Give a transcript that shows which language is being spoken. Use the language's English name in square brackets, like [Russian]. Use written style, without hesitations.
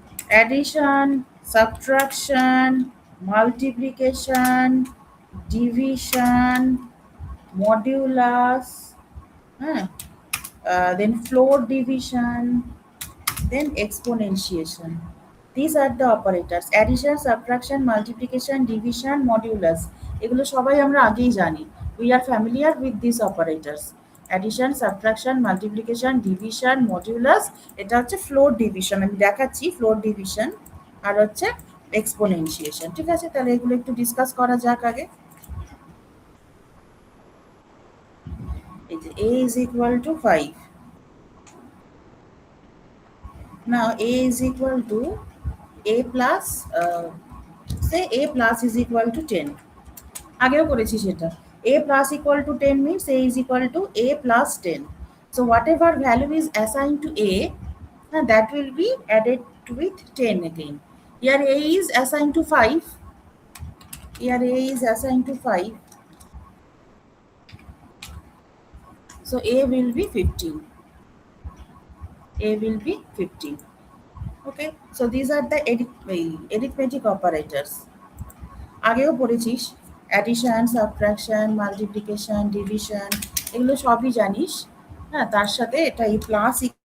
[English] Addition, subtraction, multiplication, division, modulus, huh, then floor division, then exponentiation. These are the operators: addition, subtraction, multiplication, division, modulus. [Bangla] এগুলো সবাই আমরা আগেই জানি. [English] We are familiar with these operators. Addition, subtraction, multiplication, division, modulus. [Bangla] এটা হচ্ছে floor division. আমি দেখাচ্ছি floor division আর হচ্ছে exponentiation. ঠিক আছে, তাহলে এগুলো একটু ডিসকাস করা যাক আগে. এই যে [English] a is equal to 5. Now a is equal to a plus say a plus is equal to 10. [Bangla] আগেও করেছি সেটা. [English] A plus equal to 10 means a is equal to a plus 10. So whatever value is assigned to a, that will be added with 10 again. Here a is assigned to 5. Here a is assigned to 5. So a will be 15. A will be 15. Okay. So these are the arithmetic operators. [Bangla] আগেও পড়েছিস addition, subtraction, multiplication, division, এগুলো সবই জানিস। হ্যাঁ, তার সাথে এটা এই প্লাস